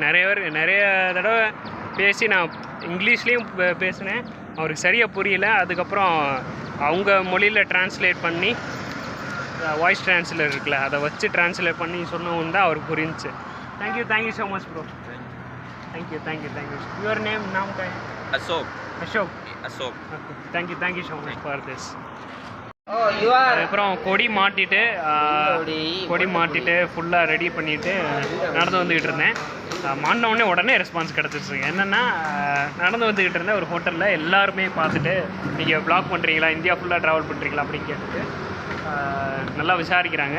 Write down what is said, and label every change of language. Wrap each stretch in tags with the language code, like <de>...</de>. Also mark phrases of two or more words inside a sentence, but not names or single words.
<ta>நிறைய தடவை பேசி நான் இங்கிலீஷ்லேயும் பேசினேன், அவருக்கு சரியாக புரியல. அதுக்கப்புறம் அவங்க மொழியில் ட்ரான்ஸ்லேட் பண்ணி,</ta> <en>voice translate</en> <ta>இருக்குல்ல, அதை வச்சு ட்ரான்ஸ்லேட் பண்ணி சொன்னவங்க தான் அவருக்கு புரிஞ்சிச்சு.</ta> <en>thank you so much bro.</en> <ta>தேங்க்யூ.</ta> <en>your name</en> <hi>नाम क्या है? अशोक.</hi> <en>Okay. Thank you so much for this.</en> <ta>அதுக்கப்புறம் கொடி மாட்டிட்டு ஃபுல்லாக ரெடி பண்ணிவிட்டு நடந்து வந்துக்கிட்டு இருந்தேன். மாட்டின உடனே ரெஸ்பான்ஸ் கிடச்சிருச்சுங்க. என்னென்னா நடந்து வந்துக்கிட்டு இருந்தேன் ஒரு ஹோட்டலில். எல்லாருமே பார்த்துட்டு நீங்கள் வ்ளாக் பண்ணுறீங்களா, இந்தியா ஃபுல்லாக ட்ராவல் பண்ணுறீங்களா அப்படின்னு கேட்டுட்டு நல்லா விசாரிக்கிறாங்க.</ta>